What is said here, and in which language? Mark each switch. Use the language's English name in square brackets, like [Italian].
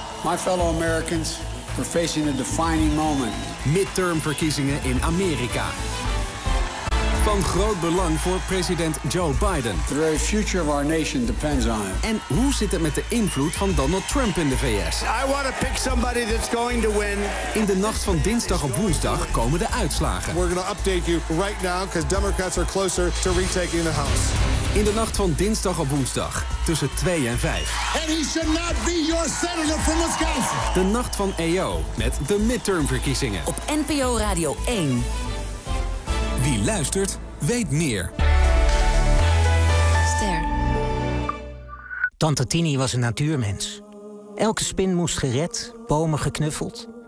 [English] My fellow Americans, we're facing a defining moment. [Dutch] Midtermverkiezingen in Amerika. Van groot belang voor president Joe Biden. [English] The very future of our nation depends on it. [Dutch] En hoe zit het met de invloed van Donald Trump in de VS? [English] I want to pick somebody that's going to win. [Dutch] In de nacht van dinsdag op woensdag komen de uitslagen. [English] We're going to update you right now because Democrats are closer to retaking the House. [Dutch] In de nacht van dinsdag op woensdag tussen 2 en 5. [English] And he should not be your senator from Wisconsin. [Dutch] De nacht van EO met de midtermverkiezingen op NPO Radio 1. Wie luistert, weet meer. Ster. Tante Tini was een natuurmens. Elke spin moest gered, bomen geknuffeld.